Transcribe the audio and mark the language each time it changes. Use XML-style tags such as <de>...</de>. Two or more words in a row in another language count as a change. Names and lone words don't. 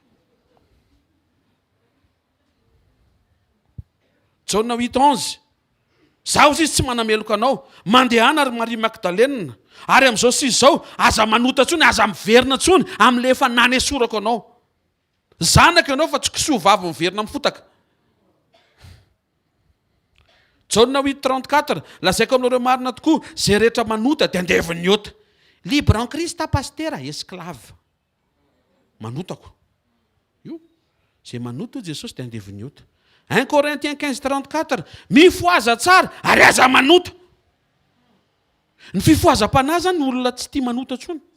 <mg>Jaona 8:11, zaho izy tsy manameloka anao, mandehana ary Maria Magdalena, ary amin'izao sisy izao aza manota tsony, aza miverina tsony amin'ilay efa nanesorako anao. Zanaka ianao fa tsy kisoa vavy miverina mifotaka. Jaona 8:34, lazaiko aminareo marina tokoa, zay rehetra manota dia andeviny ota.</mg> <fr>Libre en Christ</fr> <mg>pastera, esclave. Manotako. Io, zay manota Jesosy dia andeviny ota. 1 Corinthiens 15:34, mifoaza tsara ary aza manota. Ny fifoazam-panahy zany ny olona tsy tia manota tsony.</mg>